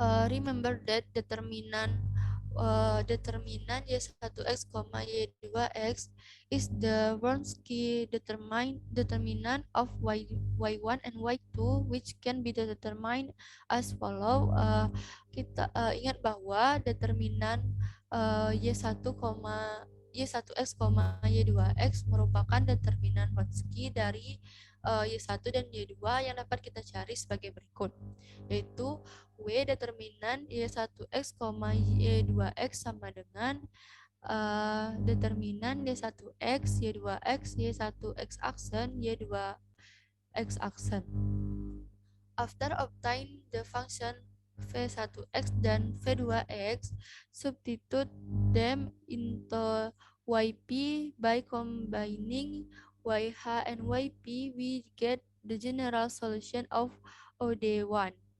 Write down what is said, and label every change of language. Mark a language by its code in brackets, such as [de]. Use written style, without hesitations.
[en] Remember that determinan y1x, y2x is the Wronski determinant of y1 and y2 which can be determined as follow. [id] Kita ingat bahwa determinan y1, y1x, y2x merupakan determinan Wronski dari y1 dan y2 yang dapat kita cari sebagai berikut, yaitu W determinan Y1X, Y2X sama dengan determinan Y1X, Y2X, Y1X aksen, Y2X aksen. [en] After obtain the function V1X dan V2X, substitute them into YP by combining YH and YP, we get the general solution of ODE1.